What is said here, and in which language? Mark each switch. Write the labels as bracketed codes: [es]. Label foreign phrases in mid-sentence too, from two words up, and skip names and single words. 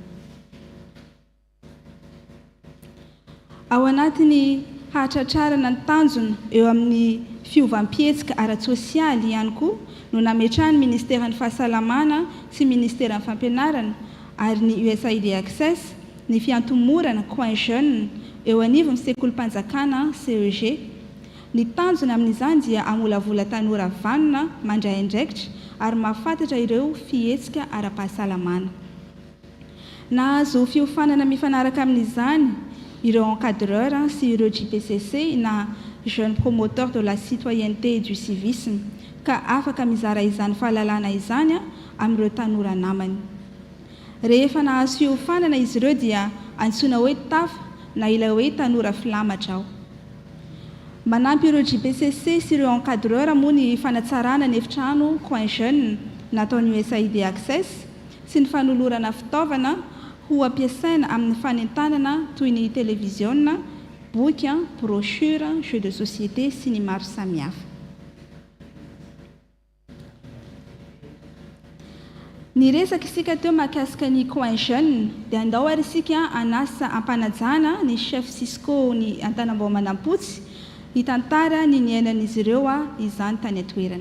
[mg] Ao anatiny hahatratrarana ny tanjona eo amin'ny fiovam-pietsika ara-tsosialy ihany koa no nametrahany ministeran'ny fahasalamana sy ministeran'ny fampianarana ary ny USAID Access ny fiantomorana [fr] coin jeune [mg] eo anivon'ny sekolim-panjakana CEG. Ny tanjona amin'izany dia amolavola tanora vanona mandray andraikitra ary mahafantatra ireo fihetsika ara-pahasalamana. Nahazo fiofanana mifanaraka amin'izany ireo encadreur sy ireo JPCC na [fr] jeune promoteur de la citoyenneté et du civisme [mg] ka afaka mizara izany fahalalana izany amin'ireo tanora namany. Rehefa nahazo fiofanana izy ireo dia antsoina hoe TAFA na ilay hoe tanora filamatra ao. Manampy ireo JPCC sy ireo encadreur moa ny fanatsarana ny efitrano [fr] coin jeune [mg] nataony USAID Access sy ny fanolorana fitaovana ho ampiasaina amin'ny fanentanana toy ny télévision, boky, [fr] brochure, jeu de société [mg] sy ny maro samihafa. Ny resaka isika teo mahakasika ny coin jeune dia andao ary isika anasa ampanajana ny chef Cisco ny Antanambaomanampotsy hitantara ny niainan'izy ireo izany tany atoerana.